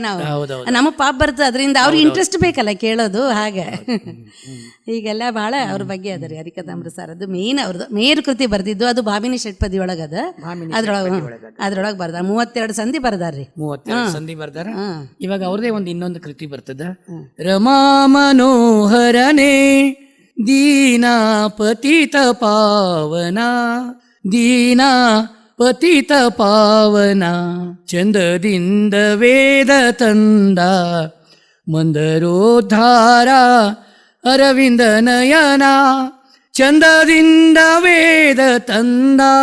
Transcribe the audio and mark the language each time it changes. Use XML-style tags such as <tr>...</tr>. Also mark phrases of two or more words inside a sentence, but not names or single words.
<kn>ನಾವು ನಮಗ್ ಪಾಪ ಬರ್ತದೆ ಅದರಿಂದ, ಅವ್ರಿಗೆ ಇಂಟ್ರೆಸ್ಟ್ ಬೇಕಲ್ಲ ಕೇಳೋದು. ಹಾಗೆ ಈಗೆಲ್ಲ ಬಹಳ ಅವ್ರ ಬಗ್ಗೆ ಅದ ರೀ ಹರಿಕಥಾಮೃತ ಸಾರ. ಅದು ಮೇನ್ ಅವ್ರದ್ದು ಮೇರು ಕೃತಿ ಬರ್ದಿದ್ದು. ಅದು ಭಾಮಿನಿ ಷಟ್ಪದಿ ಒಳಗದ. ಅದ್ರೊಳಗೆ ಬರ್ದಾರ 32 ಸಂಧಿ ಬರ್ದಾರ್ರಿ. 32 ಸಂಧಿ ಬರ್ದಾರ. ಇವಾಗ ಅವ್ರದೇ ಒಂದು ಇನ್ನೊಂದು ಕೃತಿ ಬರ್ತದ, ರಮಾ ಮನೋಹರನೇ ದೀನಾ ಪತಿತ ಪಾವನ, ದೀನಾ ಪತಿತ ಪಾವನ, ಚಂದದಿಂದ ವೇದ ತಂದ ಮಂದರೋದ್ಧಾರ ಅರವಿಂದ ನಯನ, ಚಂದದಿಂದ ವೇದ ತಂದ</kn>